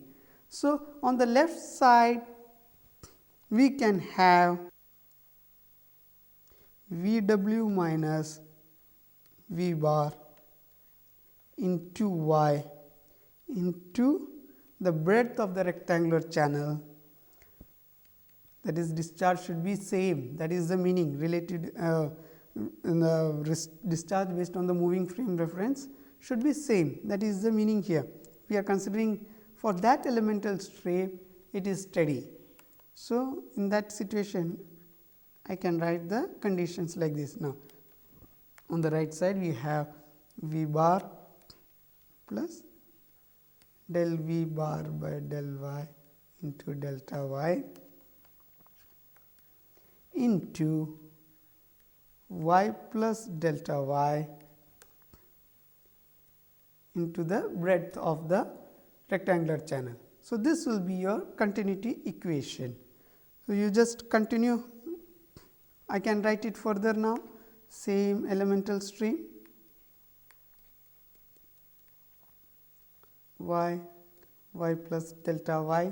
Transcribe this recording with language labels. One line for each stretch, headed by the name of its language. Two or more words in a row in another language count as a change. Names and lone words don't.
English: So, on the left side, we can have V w minus V bar into y into the breadth of the rectangular channel, that is discharge should be same, that is the meaning related discharge based on the moving frame reference should be same, that is the meaning here. We are considering for that elemental strip, it is steady. So, in that situation, I can write the conditions like this. Now, on the right side, we have V bar plus del V bar by del y into delta y into y plus delta y into the breadth of the rectangular channel. So, this will be your continuity equation. So, you just continue, I can write it further now, same elemental stream y plus delta y.